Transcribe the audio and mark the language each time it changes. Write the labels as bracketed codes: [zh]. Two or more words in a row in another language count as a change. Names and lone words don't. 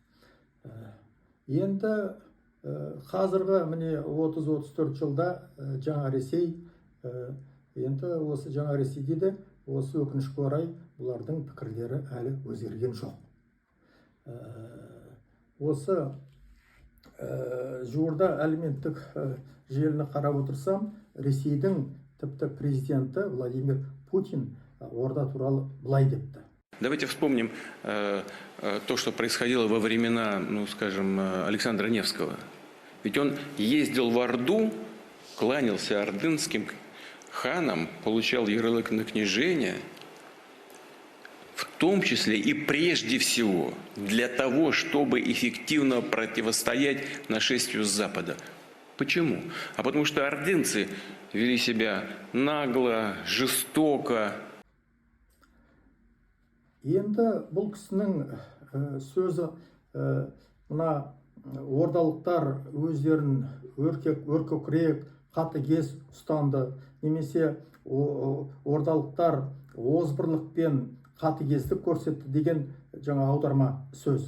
[kk] Енді қазіргі міне 30-34 жылда жаңа Ресей, енді осы жаңа Ресейде де осы өкінішке орай бұлардың пікірлері әлі өзгерген жоқ. Осы жуырда әлеуметтік желіні қарап отырсам, Ресейдің тіпті президенті Владимир Путин Орда туралы былай депті. [ru] Давайте вспомним то, что происходило во времена, скажем, Александра Невского. Ведь он ездил в Орду, кланялся ордынским ханам, получал ярлык на княжение, в том числе и прежде всего для того, чтобы эффективно противостоять нашествию с Запада. Почему? А потому что ордынцы вели себя нагло, жестоко. [kk] Енді бұл кісінің сөзі, мына ордалықтар өздерін өркөкірек, қатыгез ұстанды, немесе ордалықтар озбырлықпен қатыгездік көрсетті деген жаңа аударма сөз.